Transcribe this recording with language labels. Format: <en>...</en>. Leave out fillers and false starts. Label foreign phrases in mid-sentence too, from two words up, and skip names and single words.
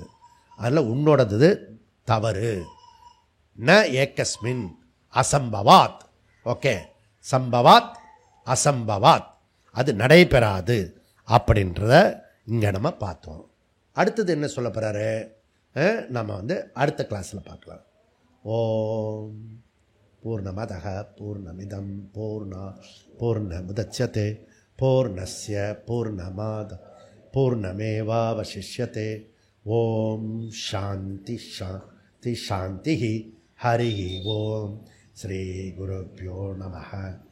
<ta>அதில் உன்னோடது தவறு.</ta> <sa>न एकस्मिन् असम्भवात्.</sa> <ta>ஓகே,</ta> <sa>सम्भवात् असम्भवात्</sa> <ta>அது நடைபெறாது அப்படின்றத இங்கே நம்ம பார்த்தோம். அடுத்தது என்ன சொல்ல போகிறாரு நம்ம அடுத்த கிளாஸில் பார்க்கலாம்.</ta> <sa>ॐ पूर्णमदः पूर्णमिदम् पूर्णमुदच्यते पूर्णस्य पूर्णमादाय पूर्णमेवावशिष्यते. ॐ शान्तिः शान्तिः शान्तिः. हरि ॐ। श्री गुरुभ्यो नमः.</sa>